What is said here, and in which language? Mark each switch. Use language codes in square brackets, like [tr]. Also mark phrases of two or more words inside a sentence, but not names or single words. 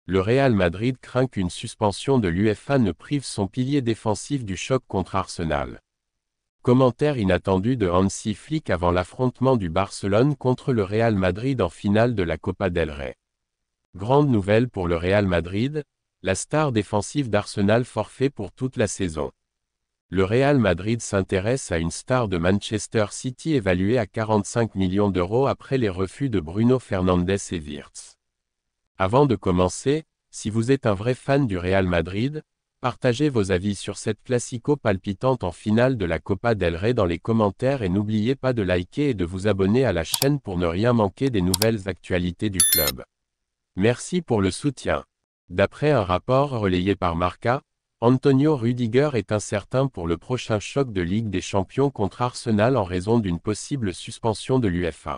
[fr] Le Real Madrid craint qu'une suspension de l'UEFA ne prive son pilier défensif du choc contre Arsenal. Commentaire inattendu de Hansi Flick avant l'affrontement du Barcelone contre le Real Madrid en finale de la Copa del Rey. Grande nouvelle pour le Real Madrid, la star défensive d'Arsenal forfait pour toute la saison. Le Real Madrid s'intéresse à une star de Manchester City évaluée à 45 millions d'euros après les refus de Bruno Fernandes et Wirtz. Avant de commencer, si vous êtes un vrai fan du Real Madrid, partagez vos avis sur cette classico palpitante en finale de la Copa del Rey dans les commentaires et n'oubliez pas de liker et de vous abonner à la chaîne pour ne rien manquer des nouvelles actualités du club. Merci pour le soutien. D'après un rapport relayé par Marca, Antonio Rüdiger est incertain pour le prochain choc de Ligue des Champions contre Arsenal en raison d'une possible suspension de l'UEFA.